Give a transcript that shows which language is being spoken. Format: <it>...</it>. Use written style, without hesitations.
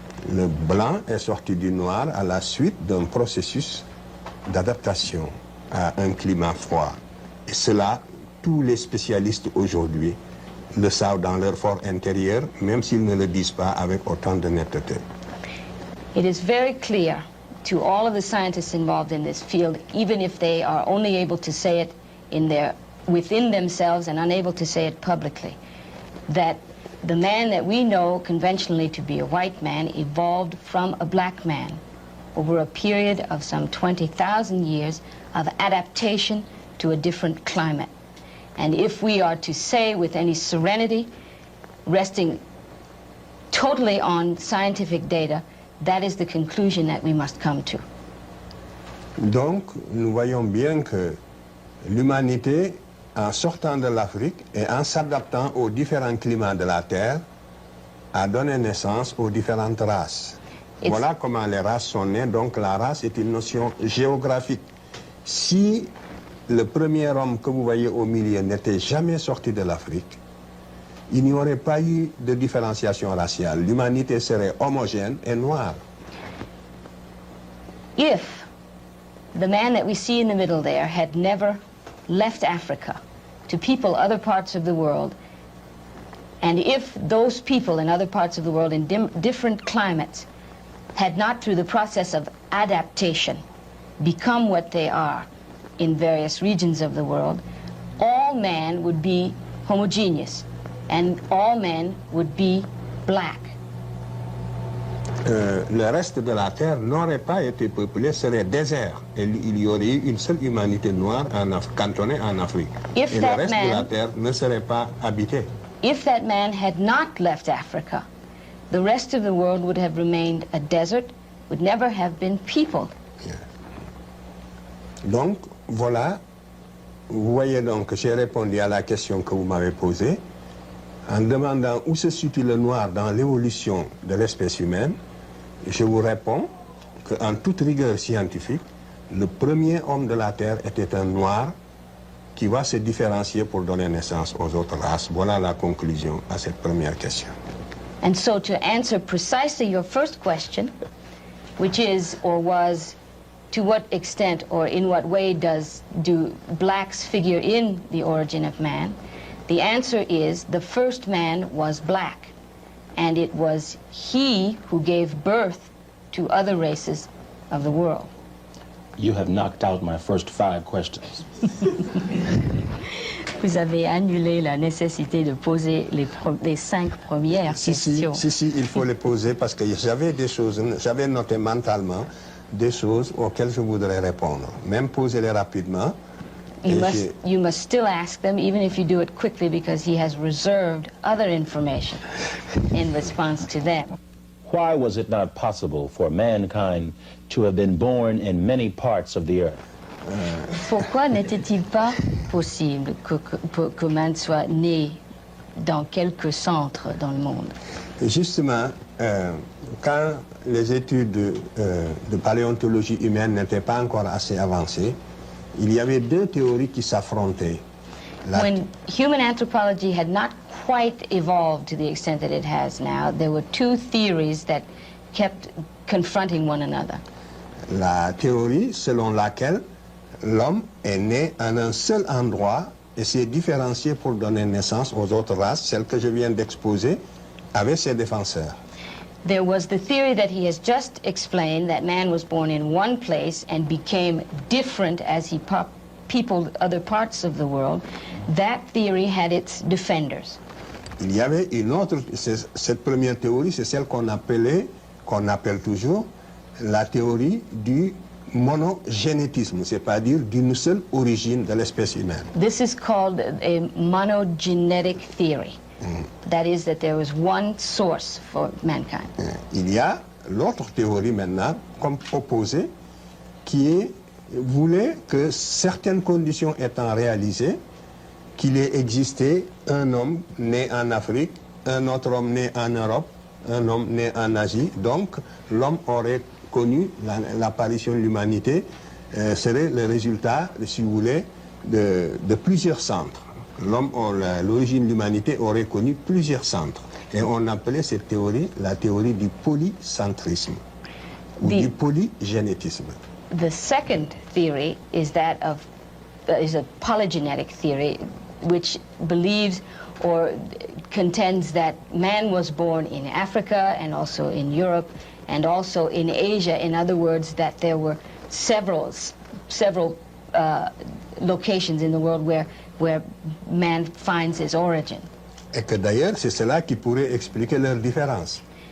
<fr>Le blanc est sorti du noir à la suite d'un processus d'adaptation à un climat froid. Et cela, tous les spécialistes aujourd'hui le savent dans leur fort intérieur, même s'ils ne le disent pas avec autant de netteté.</fr> <en>It is very clear to all of the scientists involved in this field, even if they are only able to say it within themselves and unable to say it publicly, that the man that we know conventionally to be a white man evolved from a black man over a period of some 20,000 years of adaptation to a different climate. And if we are to say with any serenity, resting totally on scientific data, that is the conclusion that we must come to.</en> <fr>Donc, nous voyons bien que l'humanité, en sortant de l'Afrique et en s'adaptant aux différents climats de la Terre, a donné naissance aux différentes races. Voilà comment les races sont nées. Donc la race est une notion géographique. Si le premier homme que vous voyez au milieu n'était jamais sorti de l'Afrique, il n'y aurait pas eu de différenciation raciale. L'humanité serait homogène et noire.</fr> <en>If the man that we see in the middle there had never left Africa to people other parts of the world, and if those people in other parts of the world in different climates had not, through the process of adaptation, become what they are in various regions of the world, all man would be homogeneous, and all men would be black.</en> <fr>Le reste de la Terre n'aurait pas été peuplé, serait désert. Et il y aurait eu une seule humanité noire cantonnée en Afrique. Et le reste de la Terre ne serait pas habité.</fr> <en>If that man had not left Africa, the rest of the world would have remained a desert, would never have been peopled. Yeah.</en> <fr>Donc, voilà, vous voyez donc que j'ai répondu à la question que vous m'avez posée en demandant où se situe le noir dans l'évolution de l'espèce humaine. Je vous réponds qu'en toute rigueur scientifique, le premier homme de la Terre était un noir qui va se différencier pour donner naissance aux autres races. Voilà la conclusion à cette première question.</fr> <en>And so to answer precisely your first question, which is or was, to what extent or in what way do blacks figure in the origin of man, the answer is the first man was black, and it was he who gave birth to other races of the world. You have knocked out my first 5 questions.</en> <fr>Vous avez annulé la nécessité de poser les 5 premières questions. Si, il faut les poser parce que j'avais des choses, j'avais noté mentalement des choses auxquelles je voudrais répondre. Même poser-les rapidement.</fr> <en>You must still ask them, even if you do it quickly, because he has reserved other information in response to them. Why was it not possible for mankind to have been born in many parts of the earth?</en> <fr>Pourquoi n'était-il pas possible que man soit né dans quelques centres dans le monde? Justement, quand les études de paléontologie humaine n'étaient pas encore assez avancées, il y avait 2 théories qui s'affrontaient.</fr> <en>When human anthropology had not quite evolved to the extent that it has now, there were 2 theories that kept confronting one another.</en> <fr>La théorie selon laquelle l'homme est né en un seul endroit et s'est différencié pour donner naissance aux autres races, celle que je viens d'exposer, avec ses défenseurs.</fr> <en>There was the theory that he has just explained, that man was born in one place and became different as he peopled other parts of the world. That theory had its defenders.</en> <fr>Il y avait une autre, cette première théorie, c'est celle qu'on appelle toujours la théorie du monogénétisme, c'est-à-dire d'une seule origine de l'espèce humaine.</fr> <en>This is called a monogenetic theory. That is, that there was one source for mankind.</en> <fr>Il y a l'autre théorie maintenant, comme opposée, qui voulait que certaines conditions étant réalisées, qu'il ait existé un homme né en Afrique, un autre homme né en Europe, un homme né en Asie. Donc, l'homme aurait connu l'apparition de l'humanité, serait le résultat, si vous voulez, de plusieurs centres. L'origine de l'humanité aurait connu plusieurs centres. Et on appelait cette théorie la théorie du polycentrisme, ou du polygénétisme.</fr> <en>The second theory is that of is a polygenetic theory, which believes or contends that man was born in Africa and also in Europe and also in Asia. In other words, that there were several locations in the world where man finds his origin.</en> <fr>Et que d'ailleurs, c'est cela qui pourrait expliquer leurs différences.</fr>